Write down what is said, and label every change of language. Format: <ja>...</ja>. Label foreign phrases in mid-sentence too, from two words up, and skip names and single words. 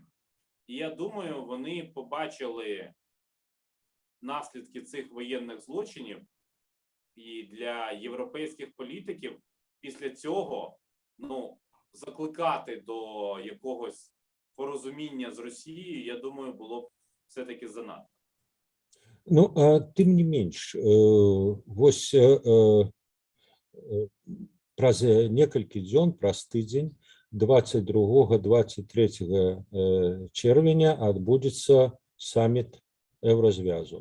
<uk>І я думаю, вони побачили наслідки цих воєнних злочинів, і для європейських політиків після цього закликати до якогось порозуміння з Росією, я думаю, було б все-таки занадто.</uk> <be>Тым не менш, вось праз некалькі дзён, праз тыдзень, 22-23 чэрвеня адбудзецца саміт Еўразвязу.</be>